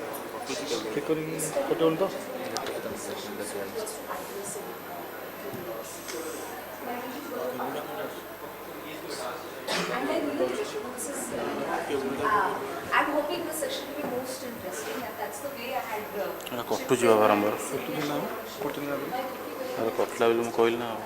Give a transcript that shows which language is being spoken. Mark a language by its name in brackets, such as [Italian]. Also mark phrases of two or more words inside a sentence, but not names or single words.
[English] And then this is, I'm hoping the session will be most interesting, and that's the way I had. [Odia] କଟୁଛି ବା ବାରମ୍ବାର ଆରେ କଟିଲା ବୋଲି ମୁଁ କହିଲି ନା